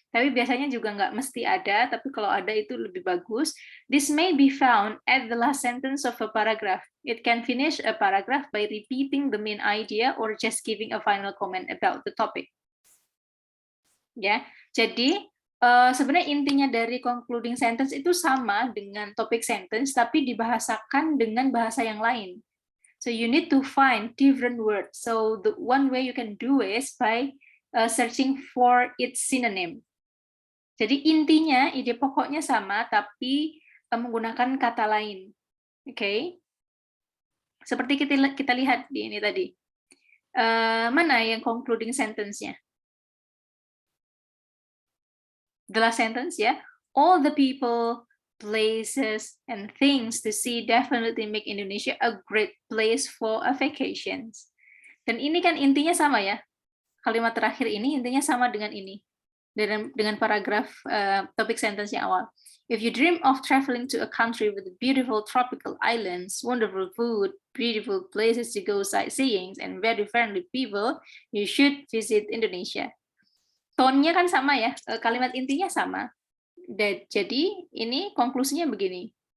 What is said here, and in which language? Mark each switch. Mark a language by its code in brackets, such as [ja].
[id] Tapi biasanya juga nggak mesti ada, tapi kalau ada itu lebih bagus. [en] This may be found at the last sentence of a paragraph. It can finish a paragraph by repeating the main idea or just giving a final comment about the topic. [id] Ya, jadi sebenarnya intinya dari concluding sentence itu sama dengan topic sentence, tapi dibahasakan dengan bahasa yang lain. [en] So you need to find different words. So the one way you can do is by searching for its synonym. [id] Jadi intinya, ide pokoknya sama, tapi menggunakan kata lain. Oke? Okay? Seperti kita lihat di ini tadi. Mana yang concluding sentence-nya? [en] The last sentence, [id] ya. [en] All the people, places, and things to see definitely make Indonesia a great place for a vacations. [id] Dan ini kan intinya sama ya. Kalimat terakhir ini intinya sama dengan ini. Dengan paragraf topik sentence yang awal. [en] If you dream of traveling to a country with beautiful tropical islands, wonderful food, beautiful places to go sightseeing, and very friendly people, you should visit Indonesia. [id] Tone-nya kan sama ya, kalimat intinya sama. Jadi ini konklusinya begini.